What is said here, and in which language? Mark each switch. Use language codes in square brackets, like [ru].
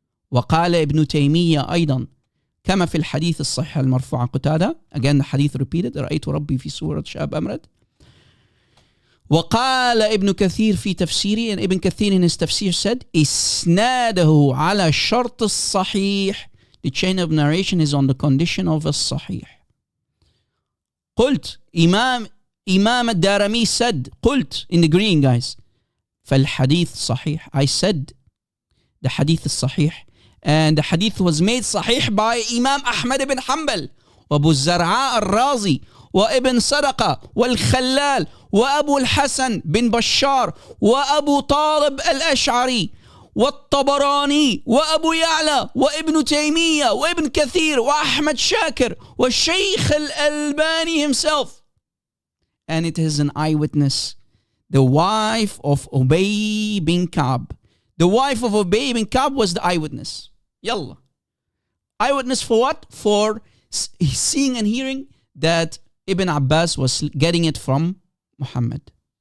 [ar] وقال ابن تيمية أيضا كما في الحديث الصحيح المرفوع عن قتادة, [en] again the hadith repeated, [ar] رأيت ربي في صورة شاب أمرد. وقال ابن كثير في تفسيره, [en] and Ibn Kathir in his tafsir said, [ar] إسناده على شرط الصحيح. [en] The chain of narration is on the condition of a sahih. [ar] قلت, [en] Imam al-Darimi said, قلت, in the green guys, [ar] فالحديث صحيح. [en] I said, the hadith is sahih. And the hadith was made sahih by Imam Ahmad ibn Hanbal, وابو الزرعاء الرازي, وابن صدقة, والخلال, وابو الحسن بن بشار, وابو طالب الأشعري, والطبراني, وابو يعلى, وابن تيمية, وابن كثير, وأحمد شاكر, والشيخ الألباني himself. And it is an eyewitness, the wife of Ubay bin Ka'b. The wife of Ubay bin Ka'b was the eyewitness. Yalla. Eyewitness for what? For seeing and hearing that Ibn Abbas was getting it from Muhammad.